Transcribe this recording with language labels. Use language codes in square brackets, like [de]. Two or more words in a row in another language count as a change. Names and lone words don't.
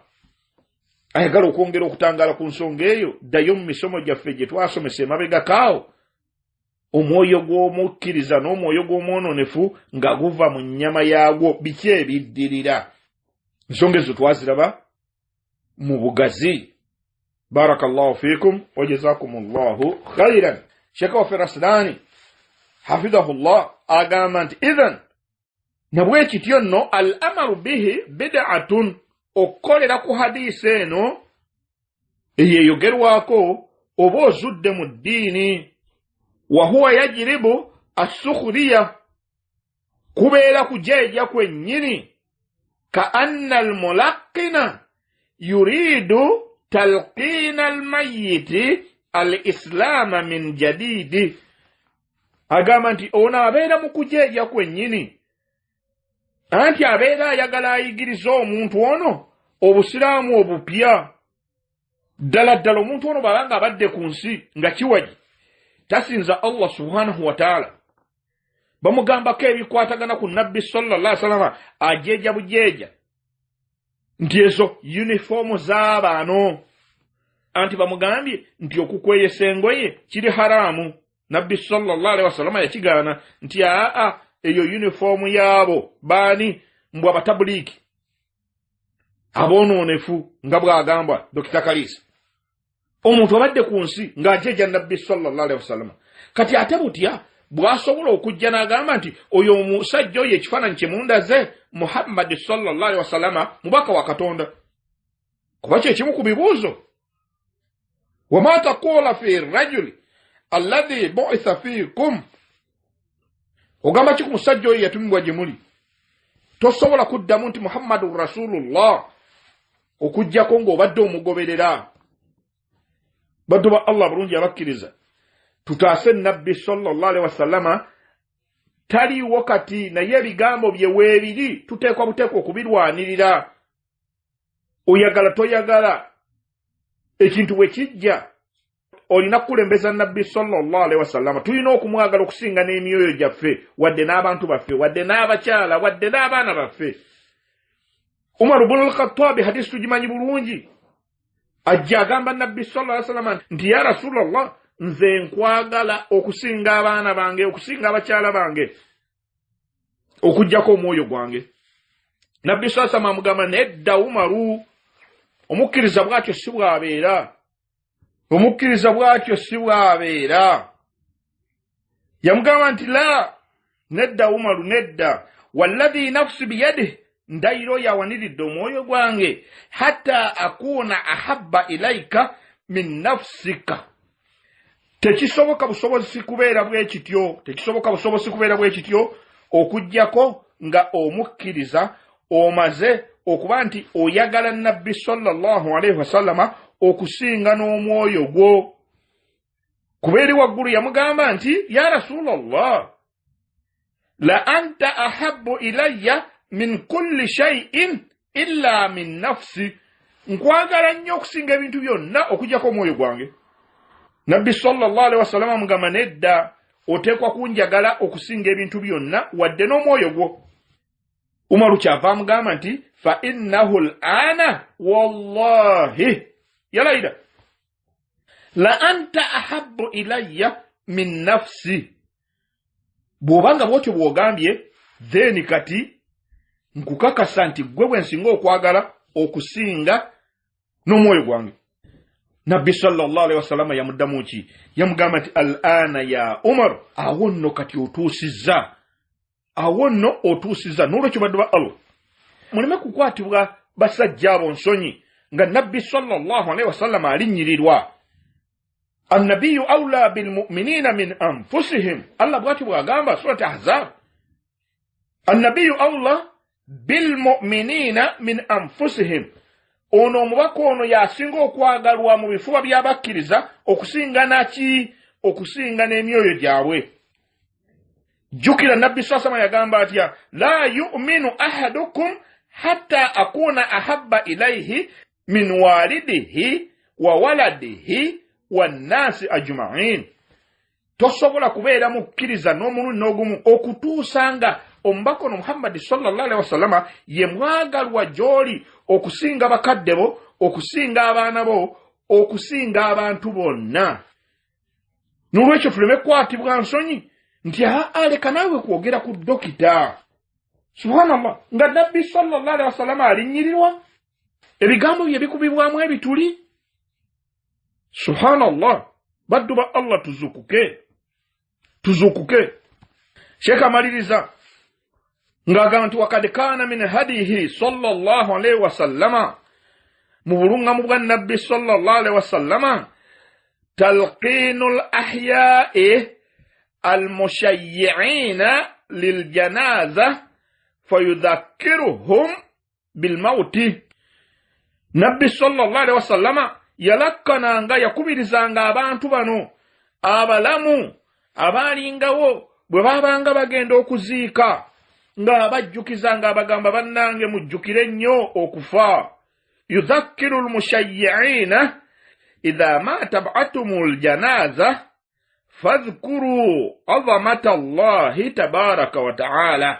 [lg] Ayagala okwongera okutangaala ku nsonga eyo, ddayo mu misomo gyaffe gye twasomesa emabegakaawo, omwoyo gw'omukkiriza n'omwoyo gw'omwononefu nga guva mu nnyama yaagwo biki ebiddirira. Ensonga ezo twaziraba mu bugazi. [ar] بارك الله فيكم وجزاكم الله خيرا. [lg] Sheikh wa Rasdani hafidhahullah agamba nti idhan nabwe kityo nno [ar] الأمر به بدعة, [lg] okukolera ku hadisi eno eyeyogerwako oba ozudde mu ddiini. [ar] وهو يجرب السخرية, [lg] kubeera kujeeja kwennyini. [ar] كأن الملقن يريد تلقين الميت الإسلام من جديد. [lg] Agamba nti ono abeera mu kujeeja kwennyini, anti abeera ayagala ayigiriza omuntu ono obusiraamu obupya. Ddala ddala omuntu ono bw'abanga abadde ku nsi nga kiwaji tasinza Allah [ar] سبحانه وتعالى, [lg] bamugambako ebikwatagana ku nabbi [ar] صلى الله عليه وسلم [lg] ajeeja bujeeja nti ezo uniformu z'abaano, anti bamugambye nti okukweyesa engoye kiri haramu. Nabbi [ar] صلى الله عليه وسلم [lg] yakigaana nti eyo uniformu yaabo baani mbwa batabuliki aboononefu nga bw'agambwa Dr. Kalisa. Omuntu abadde ku nsi ng'ajeeja nabbi [ar] صلى الله عليه وسلم, [lg] kati ate butya bw'asobola okujja n'agamba nti oyo omusajja oyo ekifaananyi kye mundaze Muhammad [ar] صلى الله عليه وسلم [lg] mubaka wa Katonda? Kuba kye kimu ku bibuuzo. [ar] وما تقول في الرجل الذي بعث فيكم, [lg] ogamba ki ku musajja oyo yatumibwa gye muli? Tosobola kuddamu nti [ar] محمد رسول الله [lg] okujjako ng'obadde omugoberera. Baddu ba Allah bulungi abakkiriza, tutaase nabbi [ar] صلى الله عليه وسلم [lg] taliiwo kati, naye ebigambo bye weebiri tuteekwa buteekwa okubirwanirira. Oyagala toyagala, ekintu bwe kijja olina kukulembeza nabbi [ar] صلى الله عليه وسلم. [lg] Tulina okumwagala okusinga n'emyoyo gyaffe, wadde n'abantu baffe, wadde n'abakyala, wadde n'abaana baffe. Umar ibn al-Khattab hadisi tugimanyi bulungi, ajja agamba nabbi [ar] صلى الله عليه وسلم [lg] nti [ar] يا رسول الله, [lg] nze nkwagala okusinga abaana bange, okusinga abakyala bange, okujjako omwoyo gwange. Nabbi [ar] صلى الله عليه وسلم [lg] amugamba nedda Umaru, omukkiriza bw'atyo si bw'abeera, omukkiriza bw'atyo si bw'abeera. Yamugamba nti la, nedda Umaru, nedda. [ar] والذي نفسي بيده, [lg] ndayiro yawaniridde omwoyo gwange, [ar] حتى أكون أحب إليك من نفسك. [lg] Tekisoboka busobozi kubeera bwe kityo, tekisoboka busobozi kubeera bwe kityo okujjako nga omukkiriza omaze okuba nti oyagala nabbi [ar] صلى الله عليه وسلم [lg] okusinga n'omwoyo gwo. Kubeeri waggulu yamugamba nti [ar] يا رسول الله لأنت أحب إلي من كل شيء إلا من نفسي, [lg] nkwagala nnyo okusinga ebintu byonna okujjako omwoyo gwange. Nabbi [ar] صلى الله عليه وسلم [lg] amugamba nedda, oteekwa kunjagala okusinga ebintu byonna wadde n'omwoyo gwo. Umaru kyava amugamba nti [ar] فإنه الآن والله لأنت أحب إلي من نفسي. [lg] Bw'obanga bw'otyo bw'ogambye, then kati nkukakasa nti gwe bwe nsinga okwagala okusinga n'omwoyo gwange. Nabbi [ar] صلى الله عليه وسلم [lg] yamuddamu ki? Yamugamba nti [ar] الآن يا عمر, [lg] awo nno kati otuusizza, awo nno otuusizza. N'olwekyo baddu ba Allah, muleme kukwatibwa basajja abo nsonyi nga nabbi [ar] صلى الله عليه وسلم [lg] alinnyirirwa. [ar] النبي أولى بالمؤمنين من أنفسهم, [lg] Allah bw'ati bw'agamba surati Ahzab, [ar] النبي أولى بالمؤمنين من أنفسهم. [lg] Ono omubaka ono yasinga okwagalwa mu bifuba by'abakkiriza okusinga naki? Okusinga n'emyoyo gyabwe. Jukira nabbi [ar] صلى الله عليه وسلم [lg] yagamba atya, [ar] لا يؤمن أحدكم حتى أكون أحب إليه من والده وولده والناس أجمعين. [lg] Tosobola kubeera mukkiriza n'omulundi n'ogumu okutuusanga omubaka ono Muhammad [ar] صلى الله عليه وسلم [lg] ye mwagalwa gy'oli okusinga bakadde bo, okusinga abaana bo, okusinga abantu bonna. n'olwekyo tuleme kwatibwa nsonyi nti aleka naawe kwogera ku dokita. Subhanallah, nga nabbi [ar] صلى الله عليه وسلم [lg] alinnyirirwa ebigambo bye bikubibwamu ebituli. Subhanallah, baddu ba Allah tuzukuke. Sheikh amaliriza ng'agamba nti [ar] وقد كان من هديه صلى الله عليه وسلم, [lg] mu bulungamu bwa nabbi [ar] صلى الله عليه وسلم, تلقين الأحياء المشيعين للجنازة فيذكرهم بالموت. [lg] Nabbi [ar] صلى الله عليه وسلم [lg] yalakkananga, yakubirizanga abantu bano abalamu abalingawo bwe babanga bagenda okuziika nga bajjukizanga abagamba bannange mujjukire nnyo okufa. [ar] يذكر المشيعين إذا ما تبعتم الجنازة فاذكروا عظمة الله تبارك وتعالى.